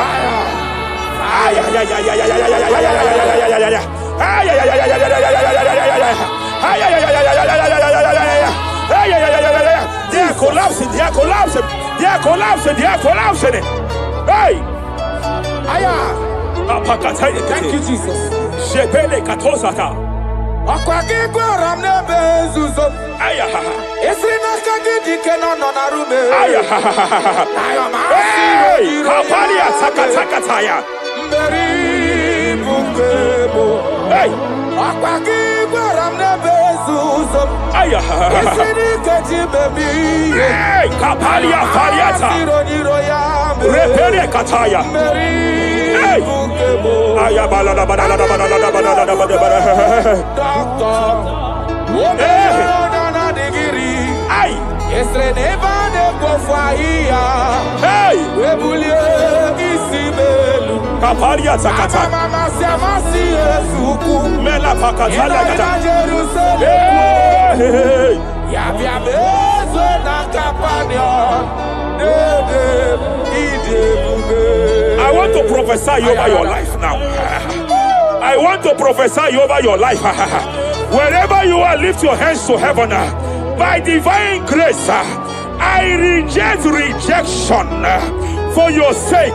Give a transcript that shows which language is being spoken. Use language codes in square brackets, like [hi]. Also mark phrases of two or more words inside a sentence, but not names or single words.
[en] They are collapsing. They are collapsing. They are collapsing. They are collapsing. Hey. Thank you, Jesus. Shepele katosaka. Akwagigwa ramne bezuzo. Esrina kagidi kenono na rume. Hey, kapalia takataya. Mberi bungebo. Hey, akwagigwa ramne bezuzo. Esrina kagidi bebi. Hey, kapalia faliata. Repere kataya. Hey, ayabala la bala. Ay, hey, kapalia takata. Mela pakatala kata. Hey, I want to prophesy over your life now. I want to prophesy over your life. Wherever you are, lift your hands to heaven. By divine grace, I reject rejection for your sake.